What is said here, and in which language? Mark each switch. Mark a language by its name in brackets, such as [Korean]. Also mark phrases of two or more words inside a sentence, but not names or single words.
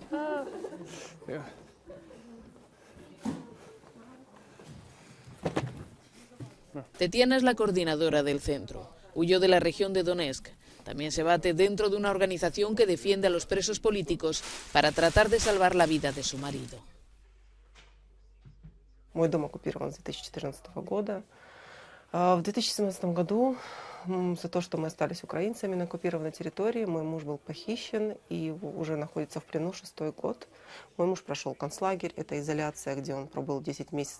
[Spanish] Tetiana es la coordinadora del centro. Huyó de la región de Donetsk. También se bate dentro de una organización que defiende a los presos políticos para tratar de salvar la vida de su marido. [Russian] Мой дом оккупирован с 2014 года. В 2017 году за то, что мы остались украинцами на оккупированной территории, мой муж был похищен и уже находится в плену 6-й год. Мой муж прошел концлагерь, это изоляция, где он пробыл 10 месяцев.